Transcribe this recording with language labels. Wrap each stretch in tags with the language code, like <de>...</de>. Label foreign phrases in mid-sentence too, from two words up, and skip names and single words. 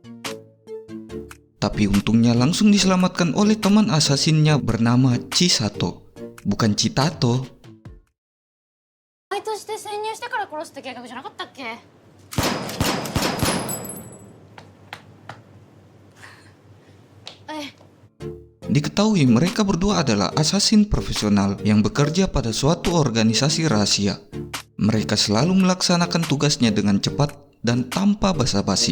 <id>Tapi untungnya langsung diselamatkan oleh teman asasinnya bernama Chisato, bukan Chitato.</id> <ja>バイトして潜入してから殺すって計画じゃなかったっけ？</ja> <id>Diketahui mereka berdua adalah asasin profesional yang bekerja pada suatu organisasi rahasia. Mereka selalu melaksanakan tugasnya dengan cepat dan tanpa basa-basi.</id>